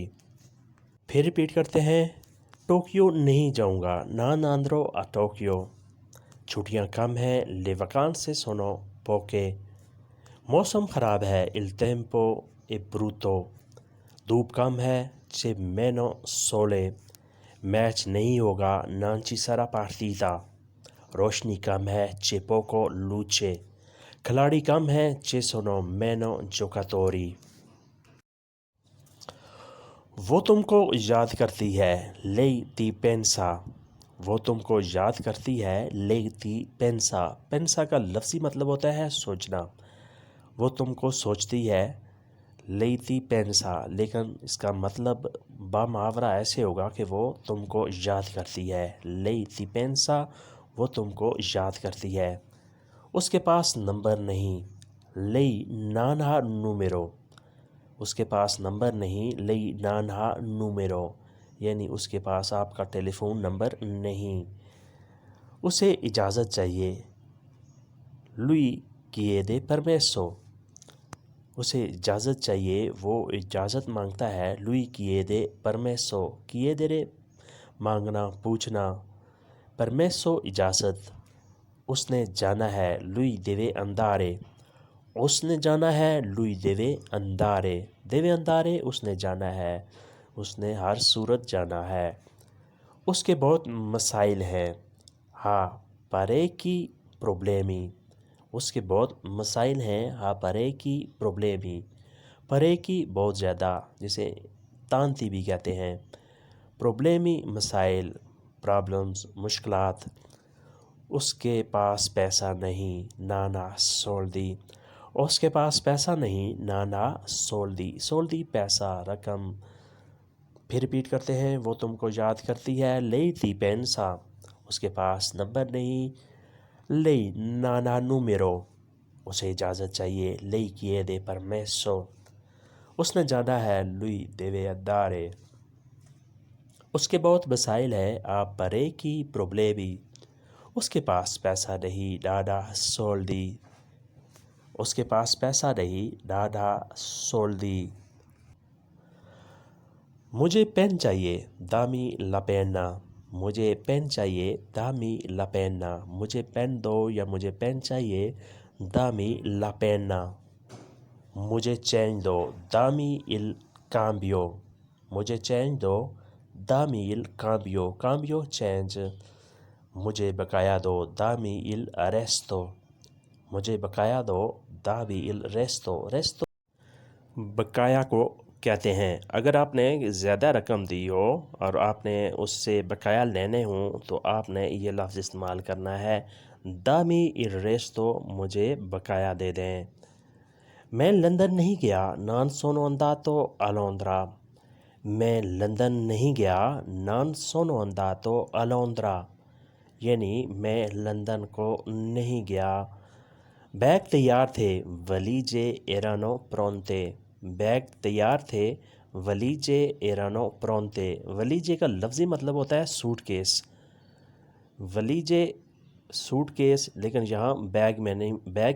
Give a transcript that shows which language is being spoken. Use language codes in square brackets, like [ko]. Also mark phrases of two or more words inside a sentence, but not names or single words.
[ur] پھر ریپیٹ کرتے ہیں. ٹوکیو نہیں جاؤں گا, [it] non andrò a Tokyo. [ur] چھٹیاں کم ہیں, [it] le vacanze sono poche. [ur] موسم خراب ہے, [it] il tempo è brutto. [ur] دھوپ کم ہے, [it] c'è meno sole। [ur] میچ نہیں ہوگا, [it] non ci sarà partita। [ur] روشنی کم ہے, [it] c'è poco luce। [ur] کھلاڑی کم ہے, [it] ci sono meno giocatori। [ur] وہ تم کو یاد کرتی ہے, [it] lei ti pensa। [ur] وہ تم کو یاد کرتی ہے, [it] lei ti pensa। [ur] pensa کا لفظی مطلب ہوتا ہے سوچنا. وہ تم کو سوچتی ہے, [it] lei ti pensa, [ur] لیکن اس کا مطلب بامحاورہ ایسے ہوگا کہ وہ تم کو یاد کرتی ہے. [it] lei ti pensa, [ur] وہ تم کو یاد کرتی ہے. اس کے پاس نمبر نہیں, [it] lei non ha numero. [ur] اس کے پاس نمبر نہیں, [it] lei non ha numero, [ur] یعنی اس کے پاس آپ کا ٹیلیفون نمبر نہیں. اسے اجازت چاہیے, [it] lui chiede permesso. [ur] اسے اجازت چاہیے، وہ اجازت مانگتا ہے. [it] lui chiede permesso. chiedere [ur] مانگنا، پوچھنا. permesso اجازت۔ اس نے جانا ہے, [it] lui deve andare. [ur] اس نے جانا ہے, [it] lui deve andare. deve andare [ur] اس نے جانا ہے، اس نے ہر صورت جانا ہے. اس کے بہت مسائل ہیں, [it] ha parecchi problemi. [ur] اس کے بہت مسائل ہیں, [it] ha parecchi problemi. [ur] parecchi بہت زیادہ، جسے تانتی بھی کہتے ہیں. problemi مسائل، پرابلمز، مشکلات. اس کے پاس پیسہ نہیں, [it] non ha soldi. [ur] اس کے پاس پیسہ نہیں, [it] non ha soldi. [ur] سولدی پیسہ، رقم۔ پھر ریپیٹ کرتے ہیں. وہ تم کو یاد کرتی ہے, [it] lei ti pensa. [ur] اس کے پاس نمبر نہیں, [it] lei non ha numero. [ur] اسے اجازت چاہیے, [it] lei chiede permesso. [ur] اس نے جانا ہے, [it] lui deve andare. [ur] اس کے بہت مسائل ہے, [it] ha parecchi problemi. [ur] اس کے پاس پیسہ نہیں, [it] non ha soldi. [ur] اس کے پاس پیسہ نہیں, [it] non ha soldi. [ur] مجھے پین چاہیے, [it] dammi la penna. [ur] مجھے پین چاہیے, [it] dammi la penna. [ur] مجھے پین دو یا مجھے پین چاہیے, [it] dammi la penna. [ur] مجھے چینج دو [it] dammi il cambio [ur] مجھے چینج دو [it] dammi il cambio [ur] cambio چینج مجھے بقایا دو [it] dammi il resto [ur] مجھے بقایا دو [it] dammi il resto [ur] resto بقایا کو کہتے ہیں اگر آپ نے زیادہ رقم دی ہو اور آپ نے اس سے بقایا لینے ہوں تو آپ نے یہ لفظ استعمال کرنا ہے [it] dammi il resto [ur] مجھے بقایا دے دیں میں لندن نہیں گیا [it] non sono andato a Londra [ur] میں لندن نہیں گیا [it] non sono andato a Londra [ur] یعنی میں لندن کو نہیں گیا بیگ تیار تھے [it] valigie erano pronte [ur] بیگ تیار تھے [it] valigie erano pronte [ur] ولیجے کا لفظی مطلب ہوتا ہے سوٹ کیس ولیجے سوٹ کیس لیکن یہاں بیگ